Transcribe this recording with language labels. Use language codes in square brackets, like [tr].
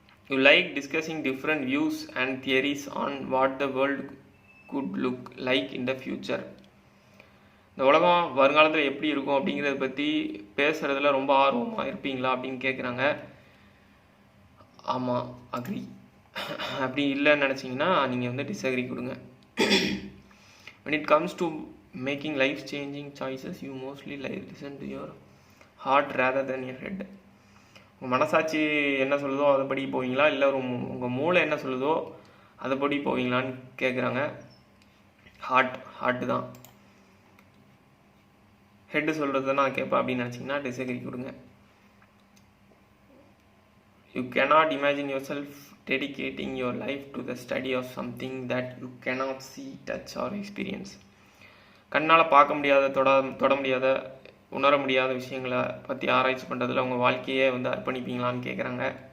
[en] You like discussing different views and theories on what the world could look like in the future. [ta] இந்த உலகம் வருங்காலத்தில் எப்படி இருக்கும் அப்படிங்கிறத பற்றி பேசுகிறதுல ரொம்ப ஆர்வமாக இருப்பீங்களா அப்படின்னு கேட்குறாங்க. ஆமாம், அக்ரி. அப்படி இல்லைன்னு நினச்சிங்கன்னா நீங்கள் வந்து டிஸ்அக்ரி கொடுங்க. [en] when it comes to making life changing choices you mostly listen to your heart rather than your head. [ta] உங்கள் மனசாட்சி என்ன சொல்லுதோ அதைப்படி போவீங்களா, இல்லை உங்கள் மூளை என்ன சொல்லுதோ அதைப்படி போவீங்களான்னு கேட்குறாங்க. ஹார்ட் தான். ஹெட்டு சொல்கிறது நான் கேட்பேன் அப்படின்னு நினச்சிங்கன்னா டிஸ்அக்ரி கொடுங்க. [en] You cannot imagine yourself dedicating your life to the study of something that you cannot see, touch or experience. [ta] கண்ணால் பார்க்க முடியாத, தொட முடியாத, உணர முடியாத விஷயங்களை பற்றி ஆராய்ச்சி பண்ணுறதுல உங்கள் வாழ்க்கையே வந்து அர்ப்பணிப்பீங்களான்னு கேட்குறாங்க.